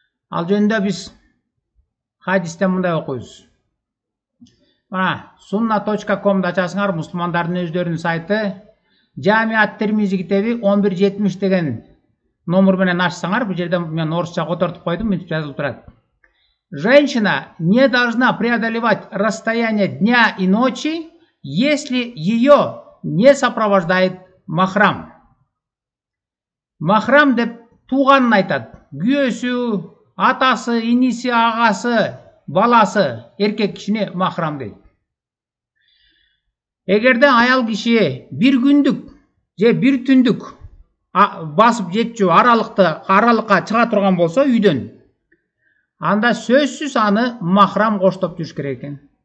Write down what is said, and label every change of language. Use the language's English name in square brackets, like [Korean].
[Kyrgyz] Ал жөнүндө биз хадисте мындай окуйбуз. Мына sunna.com'да ачасыңар, мусулмандардын өздөрүнүн сайты, Жамиат Термизи китеби 1170 деген номер менен ачсаңар, бул жерде мен орусча котортуп койдум, мынтип жазылып турат. [Russian] Женщина не должна преодолевать расстояние дня и ночи, если ее не сопровождает махрам. [Kyrgyz] Махрам деп тууганын айтат. Күйөөсү, атасы, иниси, агасы, баласы, эркек кишини махрам дейт. Эгерде аял киши бир күндүк же бир түндүк басып жетчү аралыкка чыга турган болсо үйдөн, анда сөзсүз аны махрам коштоп жүрүш керек экен.